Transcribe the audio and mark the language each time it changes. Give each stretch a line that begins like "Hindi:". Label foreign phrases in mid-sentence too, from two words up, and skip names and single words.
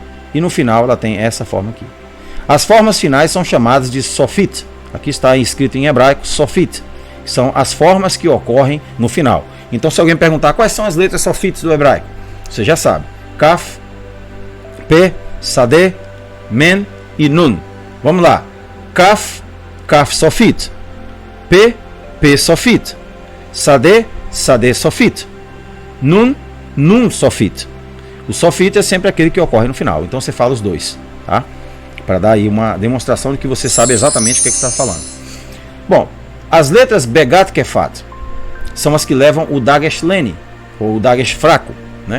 Portuguese: E no final ela tem essa forma aqui. As formas finais são chamadas de Sofit. Aqui está escrito em hebraico Sofit. Que são as formas que ocorrem no final. Então se alguém perguntar quais são as letras Sofit do hebraico, você já sabe. Kaf, P, Sadeh, Men e Nun. Vamos lá. Kaf, Kaf Sofit. P, P Sofit. Sadeh, Sadeh Sofit. Nun, Nun Sofit. O Sofit é sempre aquele que ocorre no final. Então você fala os dois, tá? Para dar aí uma demonstração de que você sabe exatamente o que está falando. Bom, as letras
Hebrew: בגד כפת
Portuguese: são as que levam o Dagesh Leni, ou o Dagesh fraco. Né?